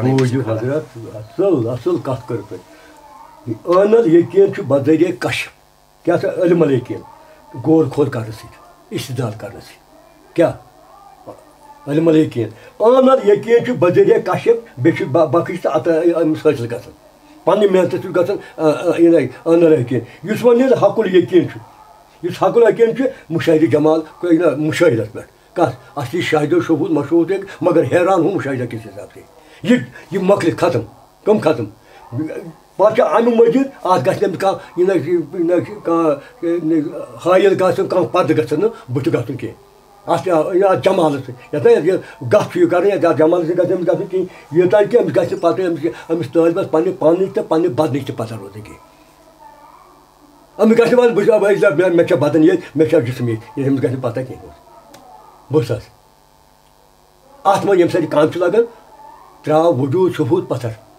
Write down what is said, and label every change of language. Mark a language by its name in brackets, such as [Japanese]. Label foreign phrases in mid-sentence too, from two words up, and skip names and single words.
[Kashmiri] حضرت اَصٕل اَصٕل کَتھ کٔر تۄہہِ عٲنَل یقیٖن چھُ بذریعہ کشف کیٛاہ سا علم یقیٖن غور خوض کَرنہٕ سۭتۍ استدال کَرنہٕ سۭتۍ کیٛاہ علم یقیٖن عٲنَل یقیٖن چھُ بذریعہ کشف بیٚیہِ چھُ بخش تہٕ اَتھ أمِس حٲصِل گژھان پنٛنہِ محنتہٕ چھُ گژھان عٲنَل یقیٖن یُس وۄنۍ یہِ حقُل یقیٖن چھُ یُس حقُل یقیٖن چھُ مُشاہدٕ جمال مُشاہدَس پٮ۪ٹھ کَتھ اَصلی شاہدو شبوٗت مشہوٗر مگر حیران ہُہ مُشاہدہ [Urdu] کِس حِساب سے [Kashmiri] یہِ مۄکلہِ ختم کٕم ختم پَتہٕ چھِ اَمہِ مٔزیٖد اَتھ گژھِ نہٕ کانٛہہ یہِ نہ کانٛہہ حٲیِل گژھُن کانٛہہ پَردٕ گژھن نہٕ بٕتھِ گژھُن کینٛہہ اَتھ جمالَس سۭتۍ یَتھ یہِ گَتھ چھُ یہِ کَرُن یَتھ جمالَس سۭتۍ گژھِ أمِس گژھُن کِہیٖنۍ یوٗتاہ کہِ أمِس گژھِ نہٕ پَتہٕ أمِس طٲلبَس پنٛنہِ پانٕچ تہٕ پنٛنہِ بدنٕچ تہِ پَتہ روزٕنۍ کینٛہہ أمِس گژھِ نہٕ بہٕ مےٚ چھا بدن ییٚتہِ مےٚ چھا جسم ییٚتہِ أمِس گژھِ نہٕ پَتہ کینٛہہ بوٗز حظ اَتھ منٛز ییٚمہِ ساتہٕ یہِ کَم چھُ لگان ترٛاو وجوٗد شہوٗد پَتھر